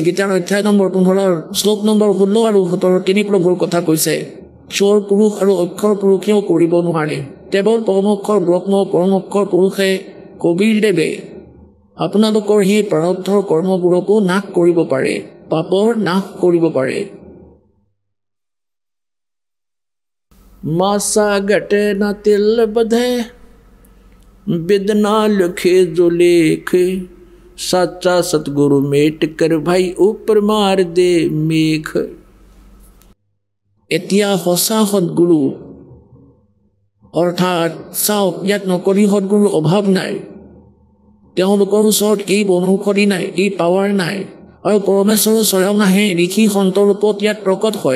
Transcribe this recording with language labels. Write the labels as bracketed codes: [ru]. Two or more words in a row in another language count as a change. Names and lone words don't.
[as] গীতাৰ অধ্যায় নম্বৰ 15 শ্লোক নম্বৰ 16 আৰু 17 তিনি প্ৰভুৰ কথা কৈছে। ক্ষৰ পুৰুষ আৰু অক্ষৰ পুৰুষেও কৰিব নোৱাৰে, কেৱল পৰমক্ষৰ ব্ৰহ্ম, পৰমক্ষৰ পুৰুষে কবিৰদেৱে আপোনালোকৰ সেই প্ৰাৰব্ধৰ কৰ্মবোৰকো নাশ কৰিব পাৰে, পাপৰ নাশ কৰিব পাৰে। [hi] मासा घटे न तिल बधे, बिदना लिखे जो लेख, सच्चा सतगुरु मेट कर भाई ऊपर मार दे मेघ। [as] এতিয়া সঁচা সৎগুৰু অৰ্থাৎ চাওক, ইয়াত নকলি সৎগুৰুৰ অভাৱ নাই। তেওঁলোকৰ ওচৰত এই বনৌষধি নাই, এই পাৱাৰ নাই, আৰু পৰমেশ্বৰৰ স্বয়ং আহে ঋষি সন্তৰ ৰূপত ইয়াত প্ৰকট হয়।